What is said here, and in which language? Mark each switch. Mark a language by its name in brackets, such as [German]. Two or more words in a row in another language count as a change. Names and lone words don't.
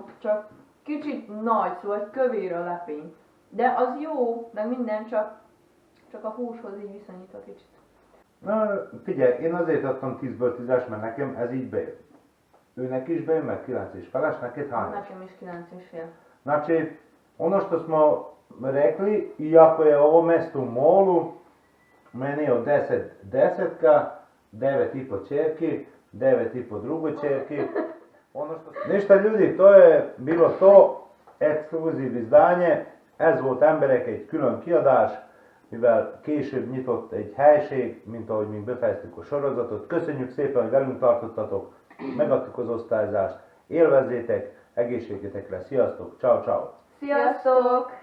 [Hungarian] Csak kicsit nagy, szóval kövér a lepény. De az jó, meg minden, csak a húshoz így viszonyítva kicsit. Na, figyelj, én azért adtam 10-ből 10-es, mert nekem ez így bejön. Őnek is bejön, meg 9,5, neked hány? Nekem is 9,5. [Serbian] Znači, ono što smo rekli, iako je ovo mesto u molu, meni je od 10 desetka, 9,5 čerki, 9,5 drugoj čerki. Ništa ljudi, to je bilo to, exkluzív izdanje, [Hungarian] ez volt emberek egy külön kiadás, mivel később nyitott egy helység, mint ahogy mi befejeztük a sorozatot. Köszönjük szépen, hogy velünk tartottatok, megadtuk az osztályzást, élvezzétek, egészségetekre, sziasztok, [Italian] ciao ciao! [Hungarian] Sziasztok!